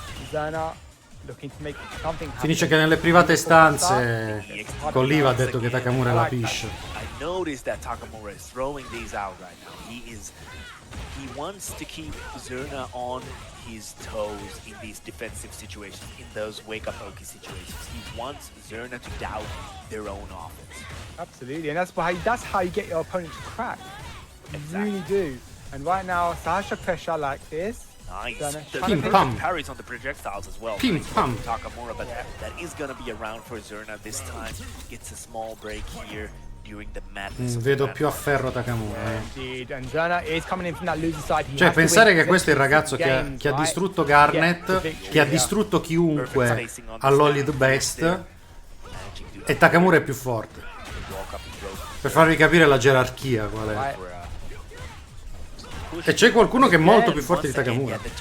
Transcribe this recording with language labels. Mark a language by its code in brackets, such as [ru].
[en] Zera looking to make something happen. [it] Finisce che nelle private stanze con l'IVA ha detto che Takamura è la piscia. [en] I noticed that Takamura is throwing these out right now. He wants to keep Zera on his toes in these defensive situations, in those wake-up Oki situations. He wants Zera to doubt their own offense. Absolutely, and that's how you get your opponent to crack. You really do. And right now, Sasha pressure like this. Nice. The [it] Pim pam. [en] Parries on the projectiles as well. [it] Pim pam. [en] Takamura, but that is gonna be around for Zerna this time. Gets a small break here during the madness. [it] Vedo più a ferro Takamura. [en] Indeed, and Zerna is coming in from that loser side. [it] Cioè, pensare che questo è il ragazzo che ha distrutto Garnet, che ha distrutto chiunque all'Holly the Best, e Takamura è più forte. Per farvi capire la gerarchia qual è. E c'è qualcuno che è molto più forte di Takamura.